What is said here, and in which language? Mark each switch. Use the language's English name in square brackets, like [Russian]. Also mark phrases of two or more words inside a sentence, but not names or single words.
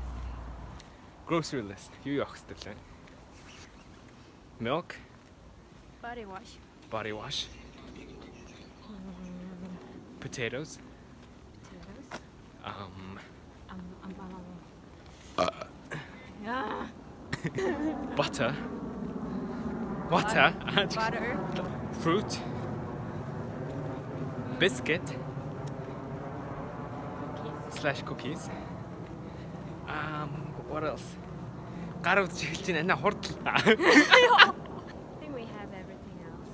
[English] Grocery list. [Mongolian] Юу явах хэрэгтэй лээ? [English] Milk, Body wash. body wash, potatoes, Yeah. butter, water, Butter. fruit, biscuit slash cookies. What else? [Mongolian] Гарууд чиглэж байна. Хурдл. [English] I think we have everything else.